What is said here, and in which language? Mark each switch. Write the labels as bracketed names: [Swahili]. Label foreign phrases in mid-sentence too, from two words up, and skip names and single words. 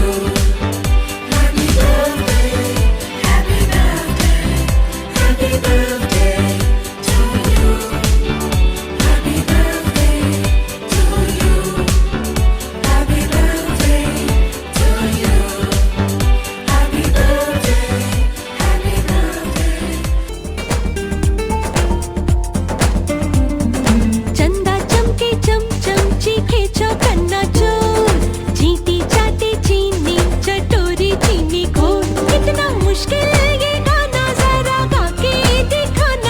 [English] Happy birthday, happy birthday, happy birthday to you. Happy birthday to you. Happy birthday to you. Happy birthday, happy birthday. [Hindi] चंदा चमके चमचम चीखे चौकन्ना चोर, चींटी चाटे चीनी चटोरी चीनी घोर। कितना मुश्किल ये गाना जरा गा के दिखाना।